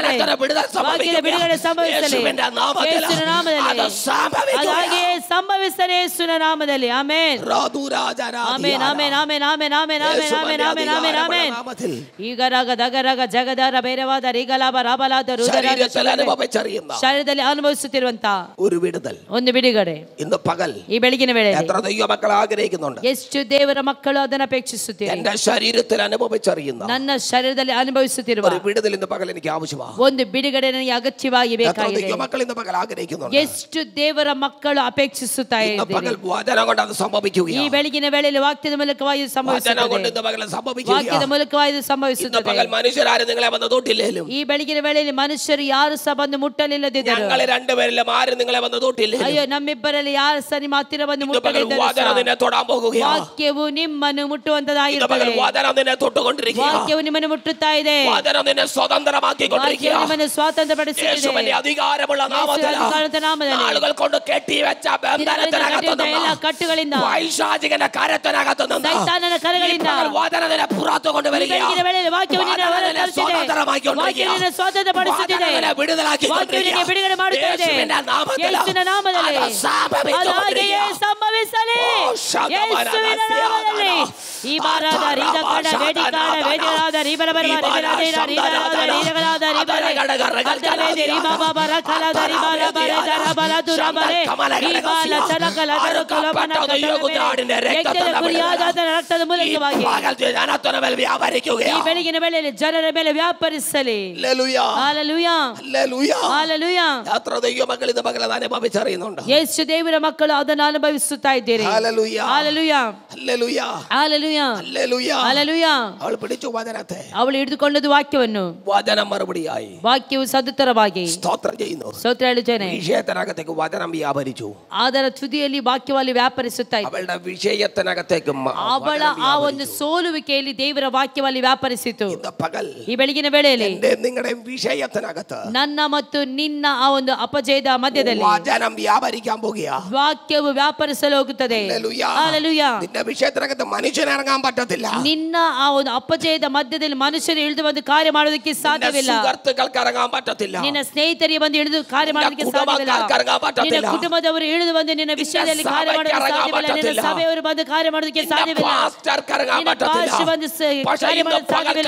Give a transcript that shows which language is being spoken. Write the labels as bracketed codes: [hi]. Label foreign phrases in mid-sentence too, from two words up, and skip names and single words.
[ml] വചനത്തിന്റെ വിടുതൽ [kn] ವಾಕ್ಯದ ಬಿಡುಗಡೆ ಸಂಭವಿಸಲಿ. [ml] യേശുവിന്റെ നാമത്തിൽ [kn] ಯೇಸುವಿನ ನಾಮದಲ್ಲಿ [ml] അത് സംഭവിക്കുക. [kn] ಹಾಗೆಯೇ ಸಂಭವಿಸಲಿ ಯೇಸುವಿನ ನಾಮದಲ್ಲಿ. ಆಮೆನ್, ಆಮೆನ್, ಆಮೆನ್, ಆಮೆನ್, ಆಮೆನ್, ಆಮೆನ್, ಆಮೆನ್, ಆಮೆನ್, ಆಮೆನ್, ಆಮೆನ್, ಆಮೆನ್. ಈಗ ರಗ ದಗರಗ ಜಗದರ ಬೇರೆವಾದ ರೀಗಲಾಭ ರಾಬಲಾದ ರುದರಾಜ ಶರೀರದಲ್ಲಿ ಅನುಭವಿಸುತ್ತಿರುವಂತ [ml] ഒരു വിടുതൽ, [kn] ಒಂದು ಬಿಡುಗಡೆ [ml] ഇന്ന് പകൽ [kn] ಈ ಬೆಳಗಿನ ವೇಳೆ [ml] എത്ര ദൈവമക്കൾ ആഗ്രഹിക്കുന്നുണ്ട്? [kn] ಎಷ್ಟು ದೇವರ ಮಕ್ಕಳು ಅದನ್ನು ಅಪೇಕ್ಷಿಸುತ್ತೀರಿ? [ml] എന്റെ ശരീരത്തിൽ അനുഭവിച്ചറിയുന്ന [kn] ನನ್ನ ಶರೀರದಲ್ಲಿ ಅನುಭವಿಸುತ್ತಿರುವ [ml] ഒരു വിടുതൽ ഇന്ന് പകൽ എനിക്ക് ആവശ്യമാണ്. [kn] ಒಂದು ಬಿಡುಗಡೆ ನನಗೆ ಅಗತ್ಯವಾಗಿ [ml] എത്ര [kn] ಬೇಕಾಗಿದೆ. [ml] ദൈവമക്കൾ ഇന്ന് പകൽ ആഗ്രഹിക്കുന്നുണ്ട്? [kn] ಎಷ್ಟು ದೇವರ ಮಕ್ಕಳು ಅಪೇಕ್ಷಿಸುತ್ತಾ [ml] ഇന്ന് [kn] ಇದ್ದೀರಿ? [ml] പകൽ വചനം കൊണ്ട് അത് [kn] ಈ [ml] സംഭവിക്കുകയാണ്. [kn] ಬೆಳಗಿನ ವೇಳೆಯಲ್ಲಿ ವಾಕ್ಯದ ಮೂಲಕವಾಗಿ [ml] വചനം കൊണ്ട് [kn] ಸಂಭವಿಸುತ್ತದೆ. [ml] ഇന്ന് പകൽ [kn] ವಾಕ್ಯದ [ml] സംഭവിക്കുകയാണ്. [kn] ಮೂಲಕವಾಗಿ [ml] ഇന്ന് [kn] ಸಂಭವಿಸುತ್ತದೆ. [ml] പകൽ മനുഷ്യരാരും നിങ്ങളെ വന്ന് തൊട്ടില്ലേലും, [kn] ಈ ಬೆಳಗಿನ ವೇಳೆಯಲ್ಲಿ ಮನುಷ್ಯರು ಯಾರು ಸಹ ಬಂದು ಮುಟ್ಟಲಿಲ್ಲದಿದ್ದರು. [ml] ഞങ്ങൾ രണ്ടുപേരിലും ആരും നിങ്ങളെ വന്ന് തൊട്ടില്ലേലും, [kn] ಅಯ್ಯೋ, ನಮ್ಮಿಬ್ಬರಲ್ಲಿ ಯಾರು ಸಹ ನಿಮ್ಮ ಹತ್ತಿರ ಬಂದು [ml] ഇന്ന് പകൽ [kn] ಮುಟ್ಟಲಿದ್ದರು [ml] വചനം നിന്നെ തൊടാൻ പോകുകയാണ്. [kn] ವಾಕ್ಯವು ನಿಮ್ಮನ್ನು [ml] ഇന്ന് [kn] ಮುಟ್ಟುವಂತದಾಗಿರುತ್ತದೆ. [ml] പകൽ വചനം നിന്നെ തൊട്ടുകൊണ്ടിരിക്കുക. [kn] ವಾಕ್ಯವು ನಿಮ್ಮನ್ನು ಮುಟ್ಟುತ್ತಾ ಇದೆ. [ml] വചനം നിന്നെ സ്വതന്ത്രമാക്കിക്കൊണ്ടിരിക്കുക. [kn] ವಾಕ್ಯವು ನಿಮ್ಮನ್ನು ಸ್ವಾತಂತ್ರ್ಯಪಡಿಸುತ್ತಿದೆ. [ml] യേശുവിന്റെ അധികാരമുള്ള നാമത്തിൽ നാളുകൾ കൊണ്ട് കെട്ടിവെച്ച ബന്ധനത്തിനകത്തുനിന്ന്, [kn] ಎಲ್ಲ ಕಟ್ಟುಗಳಿಂದ, [ml] പൈശാചികന്റെ കരത്തിനകത്തു നിന്ന് [kn] ಸೈತಾನನ ಕರಗಳಿಂದ [ml] വചനം നിന്നെ പുറത്തു കൊണ്ടുവരികയാണ്. [kn] ಬೆಳಗಿನ ವೇಳೆಯಲ್ಲಿ ವಾಕ್ಯವು ನಿನ್ನ ಹೊರ ತರುತ್ತಿದೆ. ವಾಕ್ಯವು ನಿನ್ನ ಸ್ವಾತಂತ್ರ್ಯಪಡಿಸುತ್ತಿದೆ. ವಾಕ್ಯವು ನಿನಗೆ ಬಿಡುಗಡೆ ಮಾಡುತ್ತಾ ಇದೆ. ಯೇಸುವಿನ ನಾಮದಲ್ಲಿ ಅದು ಹಾಗೆಯೇ ಸಂಭವಿಸುತ್ತದೆ. ಸಂಭವಿಸಲಿ ಯೇಸುವಿನ ನಾಮದಲ್ಲಿ. ಈ ಬಾರಾದ ರೀದಕಡ ವೇದಿಕಾಡ ವೇದಿಗಳಾದ ರೀಬರಬರ ರೀಬರಾದ ರೀದಗಳಾದ ರೀದಗಳಾದ ರೀಬರೆ ರೀಬಾಬಾ ರಕಲಾದ ರೀಬಾಬರ ದರಬಲ ದುರಬಲೆ ರೀಬಾಲ ಚಲಕಲ ದರಕಲಮನ ಕಲಮೆ ಕುರಿಯಾದ ರಕ್ತದ ಮೂಲಕವಾಗಿ ಈ ಬೆಳಗಿನ ವೇಳೆಯಲ್ಲಿ ಜನರ ಮೇಲೆ ವ್ಯಾಪರಿಸಲಿ. ಹಲ್ಲೆಲೂಯಾ ಹಲ್ಲೆಲೂಯಾ. ಯೇಸು ದೇವರ ಮಕ್ಕಳು ಅದನ್ನು ಅನುಭವಿಸುತ್ತಾ ಇದ್ದೀರಿ. [ml] ഹല്ലേലൂയ ഹല്ലേലൂയ ഹല്ലേലൂയ ഹല്ലേലൂയ ഹല്ലേലൂയ ഹല്ലേലൂയ. അവൾ പിടിച്ചു വചനത്തെ, [kn] ಅವಳು ಹಿಡಿದುಕೊಂಡದ್ದು ವಾಕ್ಯವನ್ನು, [ml] വചനം മറുപടിയായി [kn] ವಾಕ್ಯವು ಸದುತ್ತರವಾಗಿ [ml] സ്തോത്രം ചെയ്യുന്നു. [kn] ಸ್ತೋತ್ರ ಹೇಳುತ್ತೇನೆ. [ml] വിഷയത്തിനകത്തേക്ക് വചനം വ്യാപരിച്ചു. [kn] ಅದರ ತುದಿಯಲ್ಲಿ ವಾಕ್ಯವಾಗಿ ವ್ಯಾಪರಿಸುತ್ತಾ ಇತ್ತು. [ml] അവളുടെ വിഷയത്തിനകത്തേക്ക് [kn] ಅವಳ ಆ ಒಂದು ಸೋಲುವಿಕೆಯಲ್ಲಿ ದೇವರ ವಾಕ್ಯವಾಗಿ ವ್ಯಾಪರಿಸಿತು. [ml] ഇന്ന് പകൽ [kn] ಈ ಬೆಳಗಿನ ವೇಳೆಯಲ್ಲಿ [ml] നിങ്ങളുടെ വിഷയത്തിനകത്ത് [kn] ನನ್ನ ಮತ್ತು ನಿನ್ನ ಆ ಒಂದು ಅಪಜಯದ ಮಧ್ಯದಲ್ಲಿ [ml] വചനം വ്യാപരിക്കാൻ പോകുക. [kn] ವಾಕ್ಯವು ವ್ಯಾಪರಿಸಲು ಹೋಗುತ್ತದೆ. ಹಲ್ಲೆಲೂಯ. [ml] നിന്റെ വിഷയത്തിനകത്ത് മനുഷ്യന് ഇറങ്ങാൻ പറ്റത്തില്ല. [kn] ನಿನ್ನ ಆ ಒಂದು ಅಪಜಯದ ಮಧ್ಯದಲ್ಲಿ ಮನುಷ್ಯರು ಇಳಿದು ಬಂದು ಕಾರ್ಯ ಮಾಡೋದಕ್ಕೆ ಸಾಧ್ಯವಿಲ್ಲ. [ml] സുഹൃത്തുക്കൾക്ക് ಇറങ്ങാൻ പറ്റത്തില്ല. [kn] ನಿನ್ನ ಸ್ನೇಹಿತರಿಗೆ ಬಂದು ಇಳಿದು ಕಾರ್ಯ ಮಾಡೋದಕ್ಕೆ ಸಾಧ್ಯವಿಲ್ಲ. ನಿನ್ನ ಕುಟುಂಬದವರು ಇಳಿದು ಬಂದು ನಿನ್ನ ವಿಷಯದಲ್ಲಿ ಕಾರ್ಯ ಮಾಡೋದಕ್ಕೆ ಸಾಧ್ಯವಿಲ್ಲ. ನಿನ್ನ ಸಭೆಯವರು ಬಂದು ಕಾರ್ಯ ಮಾಡೋದಕ್ಕೆ ಸಾಧ್ಯವಿಲ್ಲ. ನಿನ್ನ ಪಾಸ್ಟರ್ ಬಂದು ಕಾರ್ಯ ಮಾಡೋದಕ್ಕೆ ಸಾಧ್ಯವಿಲ್ಲ.